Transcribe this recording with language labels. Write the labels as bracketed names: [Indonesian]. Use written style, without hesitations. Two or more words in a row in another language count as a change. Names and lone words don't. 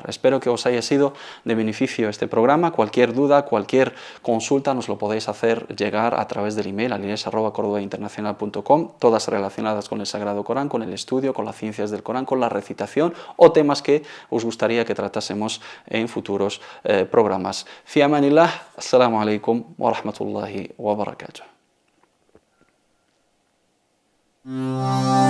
[Spanish] Espero que os haya sido de beneficio este programa. Cualquier duda, cualquier consulta nos lo podéis hacer llegar a través del email alies@cordobainternacional.com, todas relacionadas con el Sagrado Corán, con el estudio, con las ciencias del Corán, con la recitación o temas que os gustaría que tratásemos en futuros programas. [Arabic] في أمان الله، السلام عليكم ورحمة الله وبركاته.